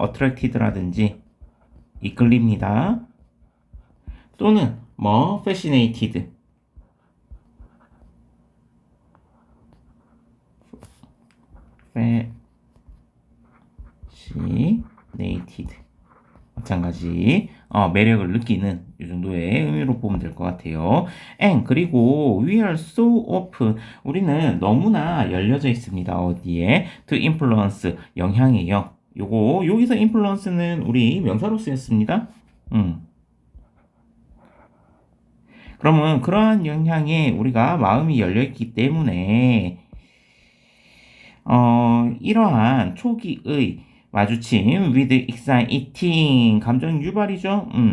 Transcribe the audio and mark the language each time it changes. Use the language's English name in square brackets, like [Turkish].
[Korean] attracted라든지 이끌립니다. 또는 fascinated. [English] fascinated. [Korean] 마찬가지 매력을 느끼는 이 정도의 의미로 보면 될 것 같아요. [English] and 그리고 we are so open. [Korean] 우리는 너무나 열려져 있습니다. 어디에? [English] to influence [Korean] 영향이에요. 요거 여기서 influence는 우리 명사로 쓰였습니다. 그러면 그러한 영향에 우리가 마음이 열려 있기 때문에 이러한 초기의 마주침 [English] with exciting [Korean] 감정 유발이죠.